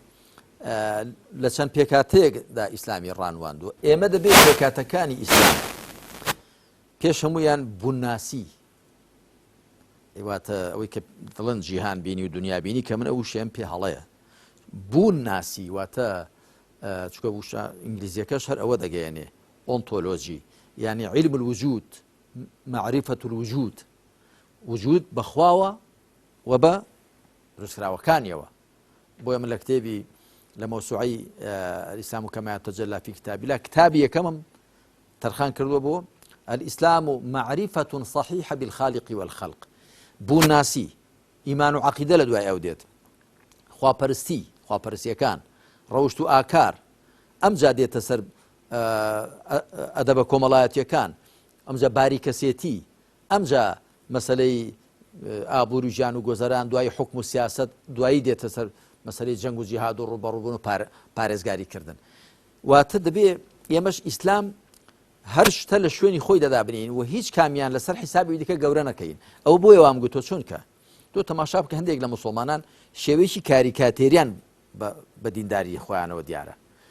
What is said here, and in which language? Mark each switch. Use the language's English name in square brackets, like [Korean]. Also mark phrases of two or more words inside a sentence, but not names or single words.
[Central Kurdish] لە چەند پێکاتەیەکدا ئیسلامی ڕانواندووە ئێمە دەبێت پێکاتەکانی ئیسلام پێش هەمویان بووناسی واتە ئەوەی کە دڵن جیهان بینی و دنیا بینی کە من ئەو شێم پێ هەڵەیە بوون ناسی واتە چکە وشە ئینگلیزیەکەش هەر ئەوە دەگەیەنێ ئۆنتۆلۆجی [Arabic] یعنی علم الوجود معرفة الوجود وجود [Central Kurdish] بەخواوە و بە دروستکراوەکانیەوە بۆیە من لە کتێبی لە مەوسوعەی الئیسلام کەما یتەجەلا فی کتاب الله کتابی یەکەمم تەرخان کردووە بۆ الئیسلام معرفة صحيحة بالخالق والخلق بوون ناسی ئیمان و عەقیدە لە دوای ئەو دێت خواپەرستیەکان ڕەوشت و ئاکار ئەمجا دێتە سەر ئەدەبە کۆمەڵایەتیەکان ئەمجا باریکەسێتی ئەمجا مەسەلەی ئابوور و ژیان و گۆزەران دوای حکم و سیاست دوایی دێتە سەر مەسەلەی جەنگ و جیهاد و ڕوبەڕووبوون و پارێزگاری کردن واتە دەبێ ئێمەش ئیسلام هەر شتە لە شوێنی خۆی دەدابنین و هیچ کامیان لەسەر حیسابی دیکە گەورە نەکەین ئەو بۆیە وام گوتۆ چونکە تۆ تەماشا بکە هەندێک لە موسڵمانان شێوەیەکی کاریکاتێریان بە دینداری خۆیانەوە دیارە